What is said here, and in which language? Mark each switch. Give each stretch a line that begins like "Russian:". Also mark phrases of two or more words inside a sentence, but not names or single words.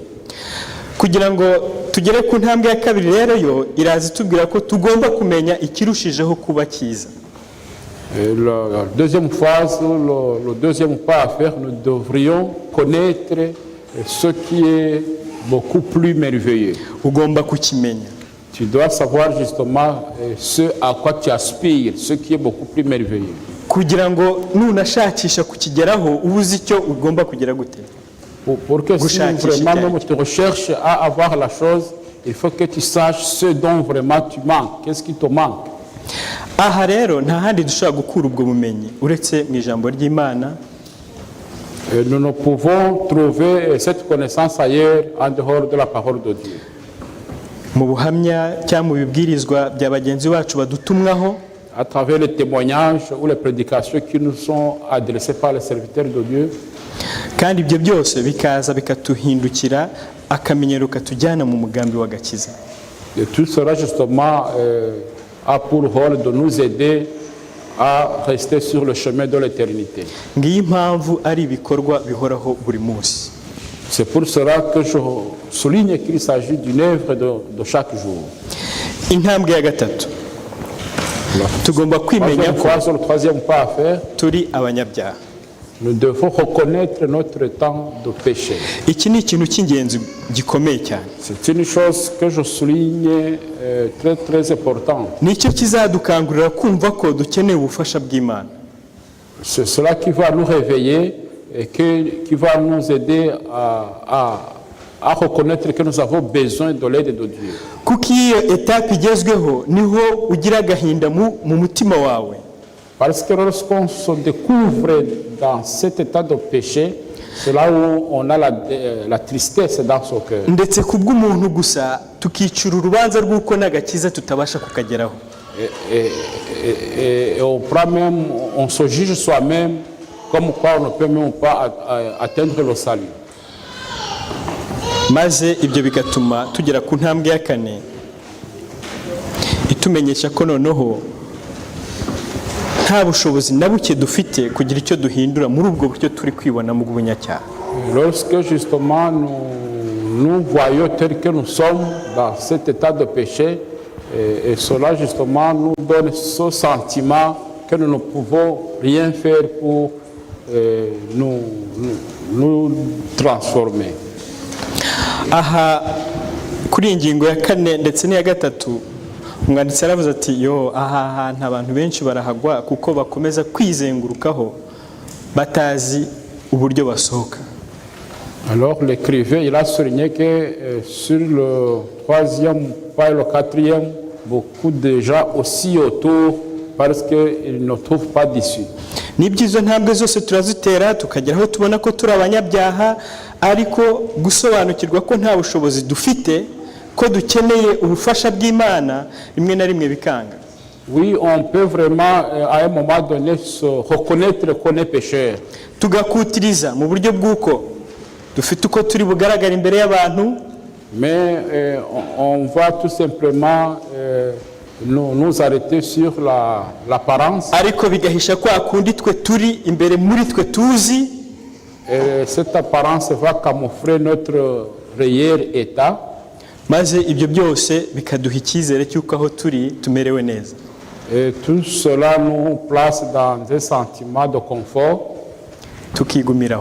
Kinyarwanda: Kugira ngo tugere ku ntambwe ya kabiri rero yo irazi tubwira ko tugomba kumenya ikirushijeho kuba cyiza.
French: La deuxième phase, le deuxième pas à faire, nous devrions connaître ce qui est beaucoup plus merveilleux.
Kinyarwanda: Ugomba kukimenya.
French: Tu dois savoir justement ce à quoi tu aspires, ce qui est beaucoup plus merveilleux.
Kinyarwanda: Kugira ngo nunashakisha kukigeraho ubuze icyo ugomba kugera gute.
French: Pour que si vraiment même tu recherches à avoir la chose, il faut que tu saches ce dont vraiment tu manques, qu'est-ce qui te manque.
Kinyarwanda: Aha rero nta handi dushobora gukura ubwo bumenyi uretse mu ijambo ry'Imana.
French: Nous ne pouvons trouver cette connaissance ailleurs en dehors de la parole de Dieu.
Kinyarwanda: Mu buhamya cyangwa mu bibwirizwa bya bagenzi bacu badutumwaho,
French: à travers les témoignages ou les prédications qui nous sont adressées par les serviteurs de Dieu.
Kinyarwanda: Kandi ibyo byose bikaza bikatuhindukira akamenyero katujyana mu mugambi w'agakiza.
French: Et tout cela justement a pour rôle de nous aider à rester sur le chemin de l'éternité.
Kinyarwanda: Ngiyi impamvu ari ibikorwa bihoraho buri munsi.
French: C'est pour cela que je souligne qu'il s'agit d'une œuvre de chaque jour.
Kinyarwanda: Intambwe ya gatatu. Tugomba kwimenya ko
French: le troisième pas à faire,
Kinyarwanda: turi abanyabyaha.
French: Nous devons reconnaître notre temps de péché.
Kinyarwanda: Iki ni ikintu cy'ingenzi gikomeye cyane.
French: C'est une chose que je souligne très très importante.
Kinyarwanda: Nicyo kizadukangurira kumva ko dukeneye ubufasha bw'Imana.
French: C'est cela qui va nous réveiller et qui va nous aider à reconnaître que nous avons besoin de l'aide de Dieu.
Kinyarwanda: Kuko iyo etape igezweho niho ugira agahinda mu mutima wawe.
French: Parce que lorsqu'on se découvre dans cet état de péché, c'est là où on a la tristesse dans son cœur.
Kinyarwanda: Ndetse kubw'umuntu gusa tukicura urubanza rw'uko n'agakiza tutabasha kukageraho.
French: Et on se juge soi-même comme quoi on ne peut même pas atteindre le salut.
Kinyarwanda: Maze ibyo bigatuma tugera ku ntambwe ya kane itumenyesha ko noneho nta bushobozi na buke dufite kugira icyo duhindura muri ubwo buryo turi kwibona mu bunyacyaha.
French: Lorsque justement nous voyons tel que nous sommes dans cet état de péché, et cela justement nous donne ce sentiment que nous ne pouvons rien faire pour nous transformer.
Kinyarwanda: Aha kuri ingingo ya kane ndetse n'iya gatatu umwanditsi aravuze ati yo aha hantu abantu benshi barahagwa kuko bakomeza kwizengurukaho batazi uburyo basohoka.
French: Alors l'écrivain il a souligné que sur le troisième pas et le quatrième beaucoup de gens aussi autour parce qu'ils ne trouvent pas d'issue.
Kinyarwanda: Nibyo izo ntambwe zose turazitera tukagera aho tubona ko turi abanyabyaha, ariko gusobanukirwa ko nta bushobozi dufite, ko dukeneye ubufasha bw'Imana, rimwe na rimwe bikanga.
French: Oui, on peut vraiment à un moment donné se reconnaître qu'on est pécheur.
Kinyarwanda: Tugakutiriza mu buryo bw'uko dufite uko turi bugaragara imbere y'abantu,
French: mais on va tout simplement nous arrêter sur l'apparence.
Kinyarwanda: Ariko bigahisha kwa kundi twe turi imbere muri twe tuzi.
French: Et cette apparence va camoufler notre réel état.
Kinyarwanda: Maze ibyo byose bikaduha icyizere cy'uko aho turi tumerewe neza.
French: Et tout cela nous place dans un sentiment de confort.
Kinyarwanda: Tukigumiraho.